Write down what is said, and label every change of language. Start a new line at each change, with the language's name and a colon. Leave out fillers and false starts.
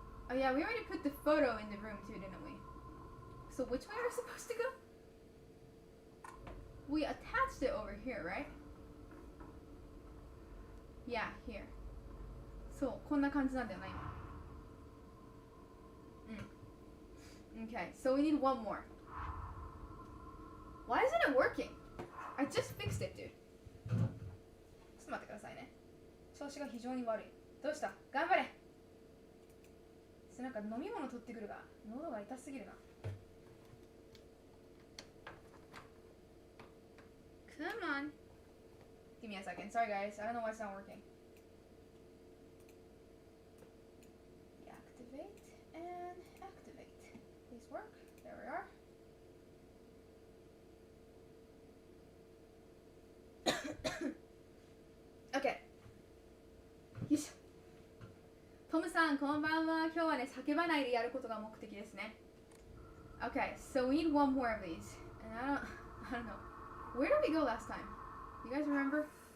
English: Oh yeah, we already put the photo in the room too, didn't we? So which way are we supposed to go? We attached it over here, right? Yeah, here. So,
Japanese: こんな感じなんだよな、今。
English: Okay, so we need 1 more. Why isn't it working? I just fixed it, dude.
Japanese: ちょっと待ってくださいね。調子が非常に悪い。どうした？頑張れ！なんか飲み物取ってくるが、喉が痛すぎるな。
English: Come on. Give me a second. Sorry guys, I don't know why it's not working. Activate and activate. Please work. There we are. Okay. よいしょ。
Japanese: トムさん、こんばんは。今日はね、叫ばないでやることが目的ですね。
English: Okay, so we need 1 more of these. And I don't know. Where did we go last time? You guys remember?